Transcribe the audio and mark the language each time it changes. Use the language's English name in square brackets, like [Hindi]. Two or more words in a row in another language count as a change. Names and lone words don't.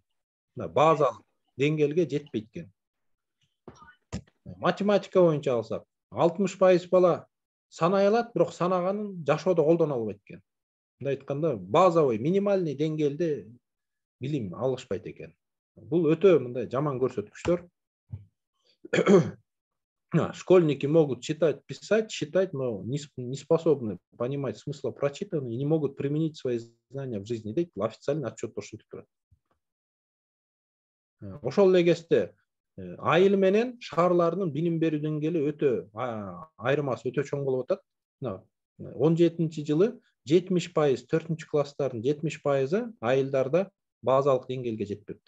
[Kyrgyz] Базалык деңгээлге жетпейт экен. Математика боюнча алсак, 60% бала санай алат, бирок санаганын жашоодо колдоно албайт экен. Мындай айтканда, [Russian] базовый, минимальный [Kyrgyz] деңгээлде билим алышпайт экен. Бул өтө мындай жаман көрсөткүчтөр. [Russian] Школьники могут читать, писать, считать, но не способны понимать смысла прочитанного и не могут применить свои знания в жизни. [Kyrgyz] Дейт, [Russian] официальный отчет [Kyrgyz] ошентип турат. Ошол эле кезде айыл менен шаарлардын билим берүү деңгээли өтө айырмасы өтө чоң болуп атат. 17-жылы 70%, 4-класстардын 70% айылдарда базалык деңгээлге жетпептир.